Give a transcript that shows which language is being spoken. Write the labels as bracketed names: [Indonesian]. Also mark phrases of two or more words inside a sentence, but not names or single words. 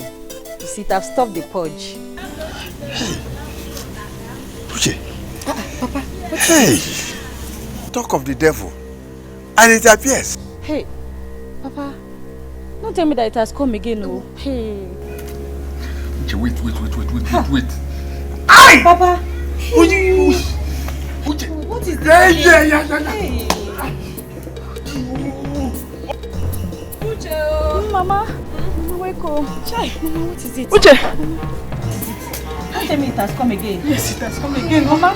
[English] You see, it have stopped the purge. Uche. Papa, what Hey! Talk of the devil. And it appears. Hey, Papa, don't tell me that it has come again, no. Hey. Uche, wait. Aye! Papa! Uche! What is this? Yeah. Uche! Mama! Wake up. Chai! Mama, what is it? Uche! Don't tell me it has come again. Yes, it has come again, Mama.